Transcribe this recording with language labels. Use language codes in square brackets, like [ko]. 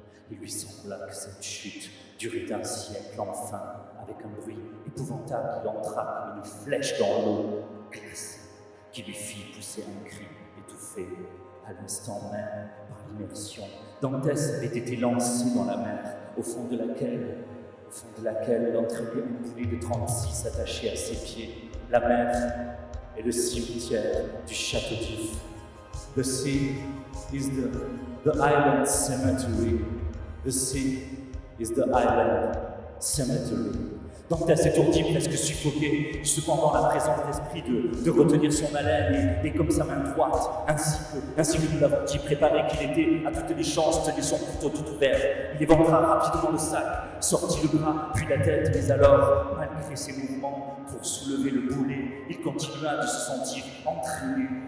[fr] Il lui sembla que cette chute durait un siècle. Enfin, avec un bruit épouvantable, il entra comme une flèche dans l'eau glacée, qui lui fit pousser un cri étouffé. À l'instant même, par l'immersion, Dantes avait été lancé dans la mer, au fond de laquelle l'entraînait un boulet de 36 attaché à ses pieds. La mer est le cimetière du château d'If. [en] The sea is the island cemetery. The sea is the island cemetery. [fr] Dantes étourdi, presque suffoqué, cependant la présence d'esprit de retenir son haleine et comme sa main droite, ainsi que nous l'avons dit, préparé qu'il était à toutes les chances, tenait son couteau tout ouvert. Il éventra rapidement le sac, sortit le bras, puis la tête, mais alors, malgré ses mouvements, pour soulever le boulet, il continua de se sentir entraîné.